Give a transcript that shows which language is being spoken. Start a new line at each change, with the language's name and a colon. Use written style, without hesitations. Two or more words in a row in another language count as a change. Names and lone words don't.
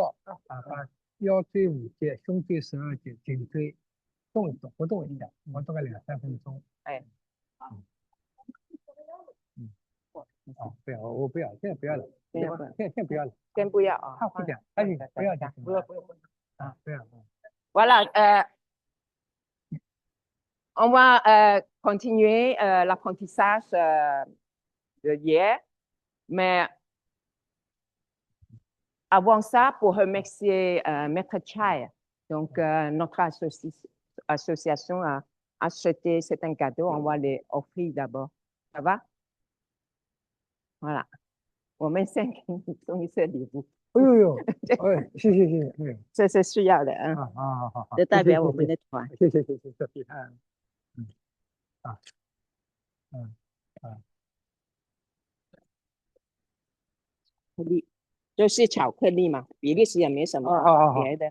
Chinese: 腰把腰椎5节，胸椎12节，颈椎动一动，活动一下，活动个2、3分钟。哎，嗯，不要，我不要，现在不要了，不要不要现在不要了，先不要啊，看会点，赶紧不要就行了。不要啊，不要。
French: Voilà, on va continuer l'apprentissage de hier, mais avant ça, pour remercier Maître Chai, donc notre association a acheté, c'est un cadeau, on va les offrir d'abord. Ça va? Voilà.
Chinese: 我们先给你送一些礼物。哎呦，哎，谢谢，这是需要的啊。好，这代表我们的团。谢谢，就是巧克力嘛，比利时也没什么别的。